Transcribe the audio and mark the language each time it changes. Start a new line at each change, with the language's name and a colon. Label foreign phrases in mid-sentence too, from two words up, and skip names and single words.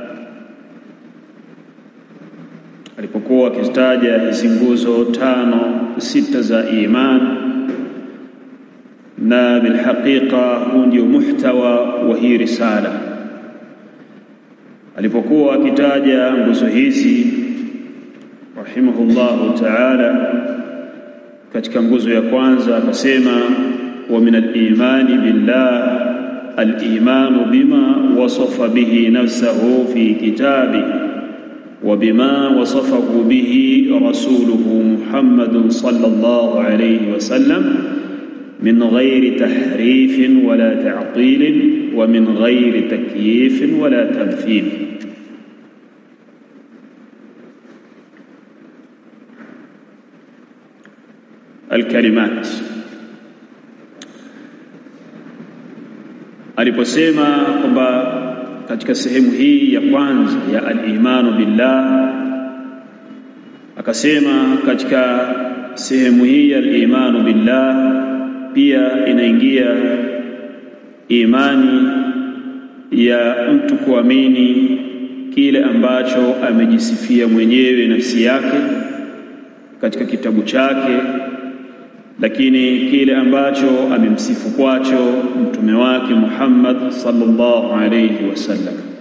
Swahili: Alipokuwa akitaja hizi nguzo 5-6 za iman, na
Arabic: بالحقيقة
Swahili: huu ndio muhtawa wa hii risala. Alipokuwa akitaja nguzo hizi
Arabic: رحمه الله تعالى,
Swahili: katika nguzo ya kwanza akasema
Arabic: ومن الإيمان بالله الإيمان بما وصف به نفسه في كتابه وبما وصفه به رسوله محمد صلى الله عليه وسلم من غير تحريف ولا تعطيل ومن غير تكييف ولا تمثيل.
Swahili: الكلمات aliposema kwamba katika sehemu hii ya kwanza ya
Arabic: الإيمان بالله,
Swahili: akasema katika sehemu hii ya
Arabic: الإيمان بالله
Swahili: pia inaingia imani ya mtu kuamini kile ambacho amejisifia mwenyewe nafsi yake katika kitabu chake, lakini kile ambacho amemsifu kwacho mtume wake Muhammad
Arabic: صلى الله عليه وسلم.